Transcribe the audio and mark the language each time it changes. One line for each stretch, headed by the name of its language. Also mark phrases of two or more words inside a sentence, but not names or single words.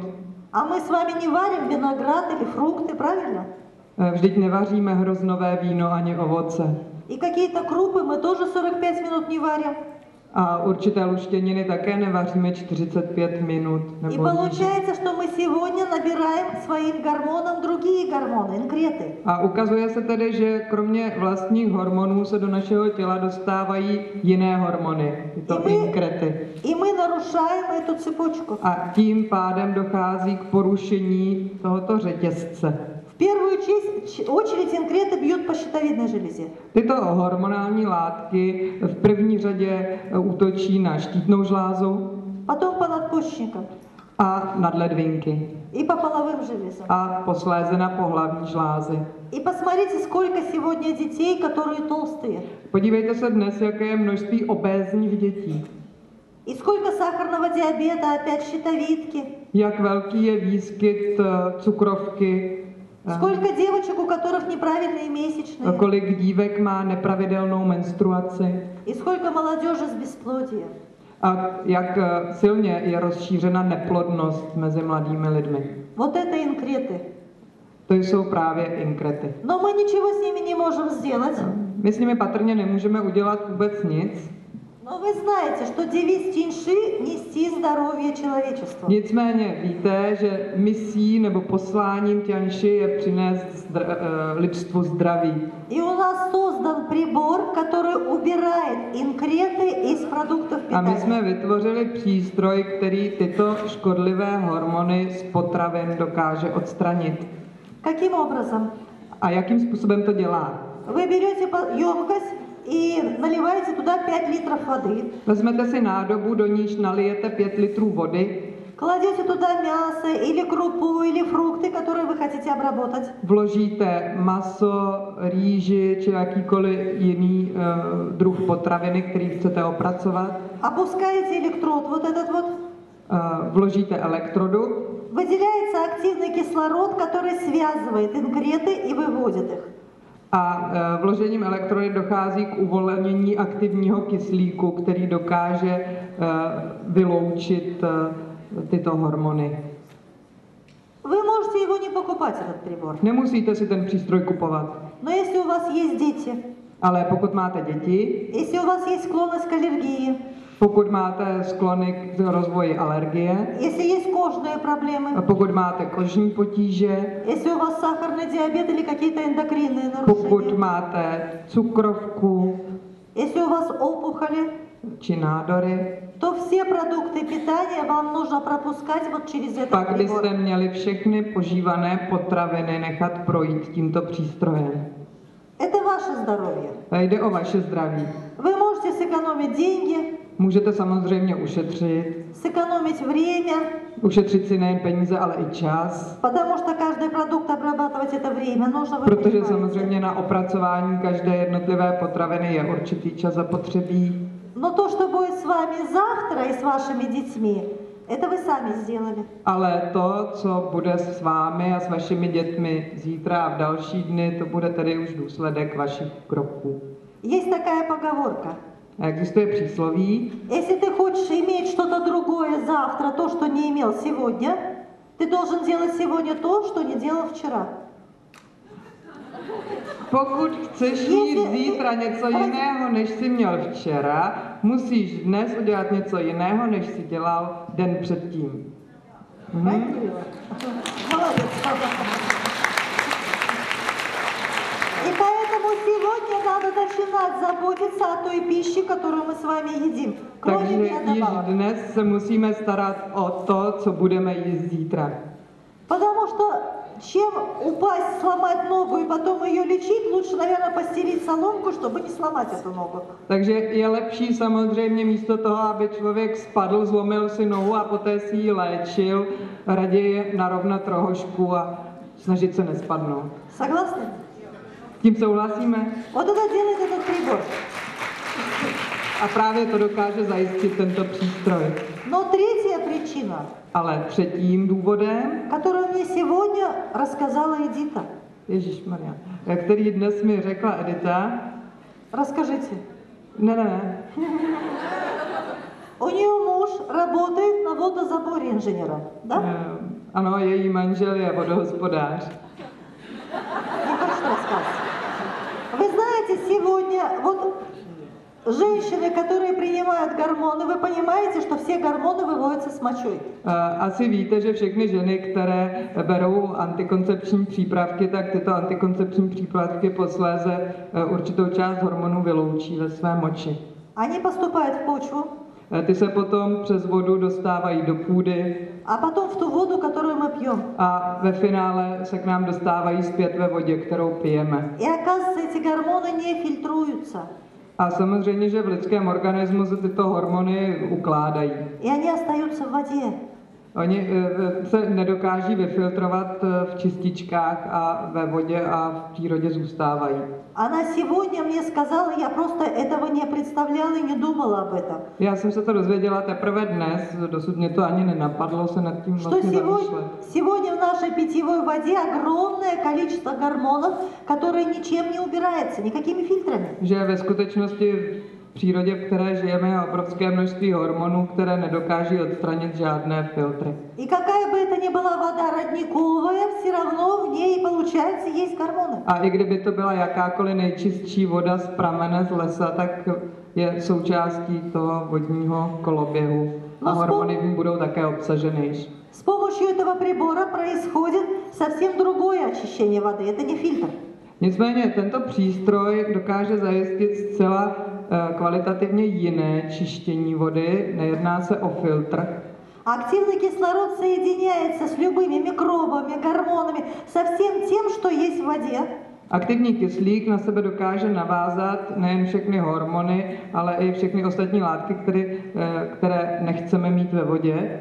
Russian: А мы с вами не варим виноград или фрукты, правильно?
Czech: Vždyť nevaříme hroznové víno ani ovoce.
Russian: И какие-то крупы мы тоже 45 минут не варим.
Czech: A určité luštěniny také nevaříme 45 minut.
Russian: И
Czech: Nebo
Russian: получается, что мы сегодня набираем своим гормонам другие гормоны, инкреты.
Czech: A ukazuje se tedy, že kromě vlastních hormonů se do našeho těla dostávají jiné hormony, tyto inkrety.
Russian: И мы нарушаем эту цепочку.
Czech: A tím pádem dochází k porušení tohoto řetězce.
Russian: В первую очередь инкреты бьют по щитовидной железе.
Czech: Tyto hormonální látky v první řadě útočí na štítnou žlázu,
Russian: Потом по надпочечникам
Czech: a nadledvinky
Russian: и по половым железам.
Czech: a posléze na pohlavní žlázy.
Russian: И посмотрите, сколько сегодня детей, которые толстые.
Czech: Podívejte se dnes, jaké je množství obézních dětí.
Russian: И сколько сахарного диабета, опять щитовидки.
Czech: Jak velký je výskyt cukrovky,
Russian: Сколько девочек, у которых неправильные месячные.
Czech: kolik dívek má nepravidelnou menstruaci
Russian: И сколько молодежи с бесплодием.
Czech: a jak silně je rozšířena neplodnost mezi mladými lidmi.
Russian: Вот это инкреты.
Czech: To jsou právě inkrety.
Russian: Но мы ничего с ними не можем сделать.
Czech: My s nimi patrně nemůžeme udělat vůbec nic.
Russian: Но вы знаете, что девиз Тиньши – нести здоровье человечеству.
Czech: Nicméně víte, že misí nebo posláním Tianši je přinést lidstvu zdraví.
Russian: И у нас создан прибор, который убирает инкреты из продуктов
Czech: A my
Russian: питания.
Czech: jsme vytvořili přístroj, který tyto škodlivé hormony z potravin dokáže odstranit.
Russian: Каким образом?
Czech: A jakým způsobem to dělá?
Russian: Вы берете емкость и наливаете туда 5 литров воды.
Czech: Vezmete si nádobu, do níž nalijete 5 litrů vody,
Russian: Кладете туда мясо или крупу, или фрукты, которые вы хотите обработать.
Czech: vložíte maso, rýži či jakýkoliv jiný druh potraviny, který chcete opracovat,
Russian: Опускаете электрод, вот этот вот.
Czech: vložíte elektrodu,
Russian: Выделяется активный кислород, который связывает инкреты и выводит их.
Czech: a vložením elektrody dochází k uvolnění aktivního kyslíku, který dokáže vyloučit tyto hormony.
Russian: Вы можете его не покупать, этот прибор.
Czech: Nemusíte si ten přístroj kupovat,
Russian: Но если у вас есть дети,
Czech: ale pokud máte děti,
Russian: если у вас есть склонность к аллергии,
Czech: pokud máte sklony k rozvoji alergie,
Russian: если есть кожные проблемы,
Czech: pokud máte kožní potíže,
Russian: если у вас сахарный диабет или какие-то эндокринные
Czech: pokud
Russian: нарушения,
Czech: máte cukrovku
Russian: если у вас опухоли,
Czech: či nádory,
Russian: то все продукты питания вам нужно пропускать вот через этот
Czech: pak
Russian: прибор.
Czech: byste měli všechny požívané potraviny nechat projít tímto přístrojem.
Russian: Это ваше здоровье.
Czech: Jde o vaše zdraví.
Russian: Вы можете сэкономить деньги,
Czech: Můžete samozřejmě ušetřit,
Russian: сэкономить время,
Czech: ušetřit si nejen peníze, ale i čas,
Russian: потому что каждый продукт обрабатывать это время нужно. Вы
Czech: protože
Russian: понимаете.
Czech: samozřejmě na opracování každé jednotlivé potraviny je určitý čas zapotřebí.
Russian: Но то, что будет с вами завтра и с вашими детьми, это вы сами сделали.
Czech: Ale to, co bude s vámi a s vašimi dětmi zítra a v další dny, to bude tedy už důsledek vašich kroků.
Russian: Есть такая поговорка.
Czech: A existuje přísloví,
Russian: Если ты хочешь иметь что-то другое завтра, то, что не имел сегодня, Ты должен делать сегодня то, что не делал вчера.
Czech: Pokud chceš mít zítra něco jiného, než jsi měl včera, musíš dnes udělat něco jiného, než jsi dělal den předtím.
Russian: Правильно? Молодец. И поэтому сегодня надо начинать заботиться о той пище, которую мы с вами едим. Кроме
Czech: Takže již
Russian: добавок.
Czech: dnes se musíme starat o to, co budeme jíst zítra.
Russian: Потому что чем упасть, сломать ногу и потом ее лечить, лучше, наверное, постелить соломку, чтобы не сломать эту ногу.
Czech: Takže je lepší samozřejmě místo toho, aby člověk spadl, zlomil si nohu a poté si ji léčil, raději narovnat rohožku a snažit se nespadnout.
Russian: Согласны?
Czech: Tím souhlasíme?
Russian: Вот это делает этот прибор.
Czech: A právě to dokáže zajistit tento přístroj.
Russian: Но третья причина,
Czech: Ale třetím důvodem,
Russian: которую мне сегодня рассказала Эдита.
Czech: Ježišmarja, který dnes mi řekla Edita,
Russian: Расскажите.
Czech: ne,
Russian: У нее муж работает на водозаборе инженером, да?
Czech: ano, její manžel je vodohospodář.
Russian: Нехорошо рассказывать. Вы знаете, сегодня вот женщины, которые принимают гормоны, вы понимаете, что все гормоны выводятся с мочой.
Czech: Asi víte, že všechny ženy, které berou antikoncepční přípravky, tak tyto antikoncepční přípravky posléze určitou část hormonů vyloučí ve své moči.
Russian: Они поступают в почву,
Czech: Ty se potom přes vodu dostávají do půdy
Russian: а потом в ту воду, которую мы пьем.
Czech: a ve finále se k nám dostávají zpět ve vodě, kterou pijeme.
Russian: И оказывается, эти гормоны не фильтруются.
Czech: A samozřejmě, že v lidském organismu se tyto hormony ukládají.
Russian: И они остаются в воде.
Czech: Oni se nedokáží vyfiltrovat v čističkách a ve vodě a v přírodě zůstávají.
Russian: Она сегодня мне сказала, я просто этого не представляла и не думала об этом.
Czech: Já jsem se to dozvěděla teprve dnes, dosud mě to ani nenapadlo se nad tím
Russian: Что
Czech: vlastně zamýšlet.
Russian: сегодня в нашей питьевой воде огромное количество гормонов, которые ничем не убираются, никакими фильтрами.
Czech: Že ve skutečnosti v přírodě, v které žijeme, je obrovské množství hormonů, které nedokáží odstranit žádné filtry.
Russian: И какая бы это ни была вода родниковая, все равно в ней, получается, есть гормоны.
Czech: A i kdyby to byla jakákoliv nejčistší voda z pramene, z lesa, tak je součástí toho vodního koloběhu. A hormony v ní budou také obsaženy.
Russian: С помощью этого прибора происходит совсем другое очищение воды. Это не фильтр.
Czech: Nicméně tento přístroj dokáže zajistit zcela kvalitativně jiné čištění vody, nejedná se o filtr.
Russian: Активный кислород соединяется с любыми микробами, гормонами, со всем тем, что есть в воде.
Czech: Aktivní kyslík na sebe dokáže navázat nejen všechny hormony, ale i všechny ostatní látky, které nechceme mít ve vodě.